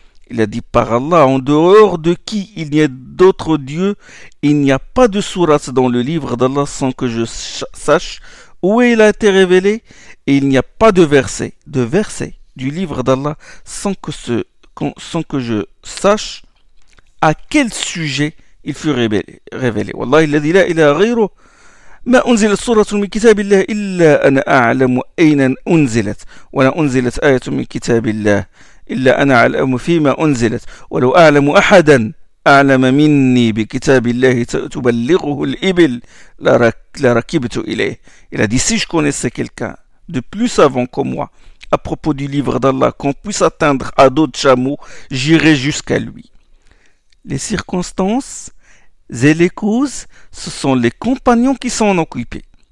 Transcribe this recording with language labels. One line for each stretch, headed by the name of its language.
French: Il a dit par Allah, en dehors de qui il n'y a d'autre Dieu, il n'y a pas de sourate dans le livre d'Allah sans que je sache où il a été révélé, et il n'y a pas de verset du livre d'Allah sans que je sache à quel sujet il fut révélé.
Arabic: Wallah, ما أنزلت سورة من كتاب الله إلا أنا أعلم أين أنزلت ولا أنزلت آية من كتاب الله إلا أنا أعلم فيما أنزلت ولو أعلم أحدا أعلم مني بكتاب الله تبلغه الإبل لركبت إليه.
French: Il a dit, si je connaissais quelqu'un de plus savant que moi à propos du livre d'Allah qu'on puisse atteindre à d'autres chameaux, j'irai jusqu'à lui. Les circonstances et les causes, ce sont les compagnons qui s'en occupaient.